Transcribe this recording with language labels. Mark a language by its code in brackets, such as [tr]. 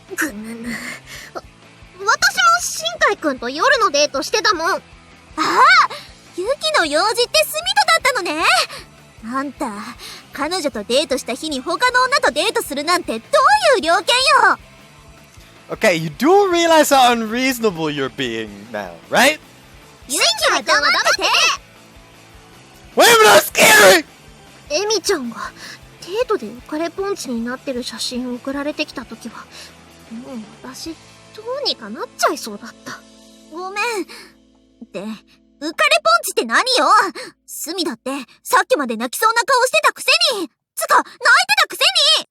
[ja] ぐぬぬ。私も新海くんと夜のデートしてたもん。ああ、ユキの用事ってスミとだったのね。あんた、彼女とデートした日に他の女とデートするなんてどういう了見よ。 [en] Okay, you do realize how unreasonable you're being now, right? [ja] ユキは黙って。 [en] Wait a minute, I'm scary! [ja] エミちゃんがデートで浮かれポンチになってる写真を送られてきた時は、もう私どうにかなっちゃいそうだった。ごめん。って浮かれポンチって何よ。スミだってさっきまで泣きそうな顔してたくせに、つか泣いてたくせに。